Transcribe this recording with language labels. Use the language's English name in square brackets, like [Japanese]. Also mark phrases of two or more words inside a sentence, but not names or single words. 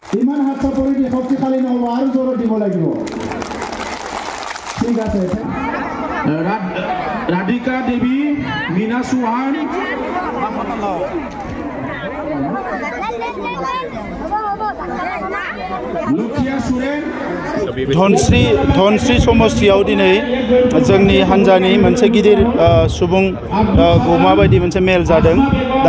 [Assamese] ইমান হাত চাপৰি দি শক্তিশালী নহ'ব আৰু জোৰত দিব লাগিব ঠিক আছে [Bodo] राधिका देवी मीना सुहान लुखिया सुरेन धनश्री समस्थियाव दिनै जोंनि हान्जानि मोनसे गिदिर सुबुं गौमा बायदि मोनसे मेल जादों दा